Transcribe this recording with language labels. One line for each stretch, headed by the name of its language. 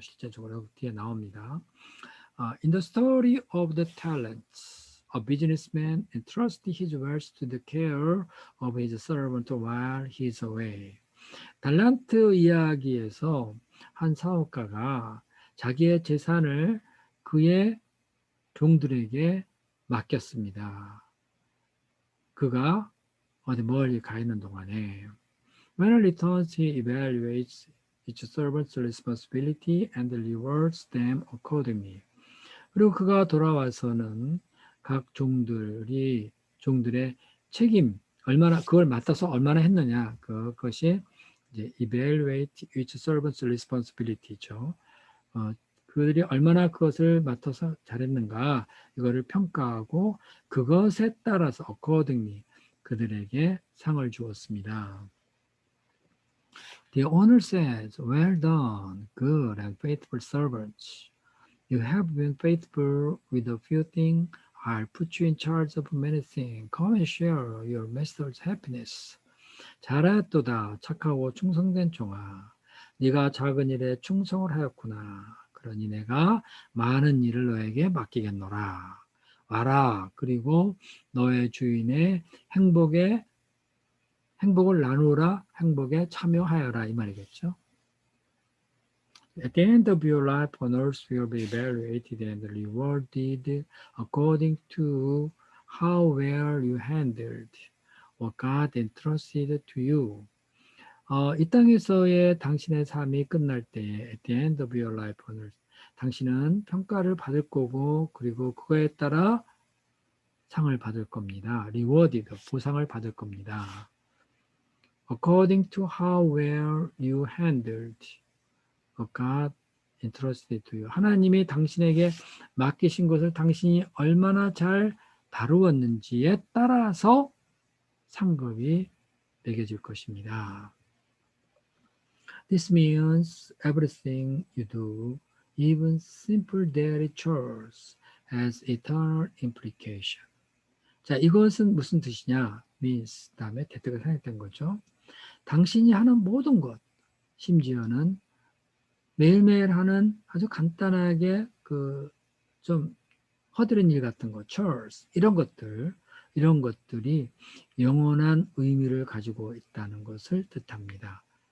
Korean: 실제적으로 뒤에 나옵니다.
English: In the story of the talents, a businessman entrusted his wealth to the care of his servant while he is away.
Korean: 달란트 이야기에서 한 사업가가 자기의 재산을 그의 종들에게 맡겼습니다. 그가 어디 멀리 가 있는 동안에
English: When he returns, he evaluates each servant's responsibility and rewards them accordingly.
Korean: 그리고 그가 돌아와서는 각 종들의 책임, 그걸 맡아서 얼마나 했느냐, 그것이 이제
English: evaluate each servant's responsibility
Korean: 죠. 그들이 얼마나 그것을 맡아서 잘했는가, 이거를 평가하고 그것에 따라서 accordingly 그들에게 상을 주었습니다.
English: The owner says, "Well done, good and faithful servants. You have been faithful with a few things. I'll put you in charge of many things. Come and share your master's happiness."
Korean: 잘하였도다, 착하고 충성된 종아. 네가 작은 일에 충성을 하였구나. 그러니 내가 많은 일을 너에게 맡기겠노라. 와라. 그리고 너의 주인의 행복을 나누라, 행복에 참여하여라, 이 말이겠죠.
English: At the end of your life on earth will be evaluated and rewarded according to how well you handled what God entrusted to you.
Korean: 이 땅에서의 당신의 삶이 끝날 때에
English: at the end of your life on earth,
Korean: 당신은 평가를 받을 거고 그리고 그거에 따라 상을 받을 겁니다. rewarded, 보상을 받을 겁니다.
English: According to how well you handled what God entrusted to you.
Korean: 하나님이 당신에게 맡기신 것을 당신이 얼마나 잘 다루었는지에 따라서 상급이 매겨질 것입니다.
English: This means everything you do, even simple daily chores, has eternal implication.
Korean: 자, 이것은 무슨 뜻이냐? means 다음에 대표가 생략된 거죠. 당신이 하는 모든 것, 심지어는 매일매일 하는 아주 간단하게 좀 허드렛 일 같은 거, chores 이런 것들이 영원한 의미를 가지고 있다는 것을 뜻합니다.